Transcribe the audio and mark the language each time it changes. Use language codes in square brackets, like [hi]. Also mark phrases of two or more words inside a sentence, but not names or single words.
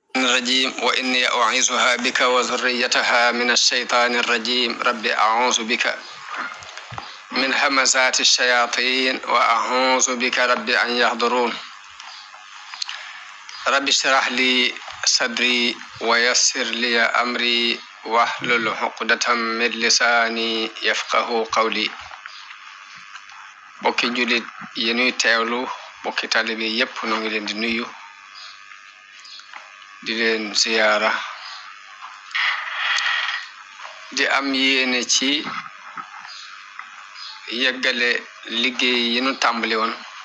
[ar] الرجيم وإني أعيذها بك وذريتها من الشيطان الرجيم رب أعوذ بك من همزات الشياطين وأعوذ بك رب أن يحضرون رب اشرح لي صدري ويسر لي أمري واحلل عقدة من لساني يفقه قولي [wo] bokki julit yi ñuy teewlu bokki talibe yépp noo ngi leen di nuyu di leen ziyaara di am yéene ci yeggale liggéey yi ñu tàmbali woon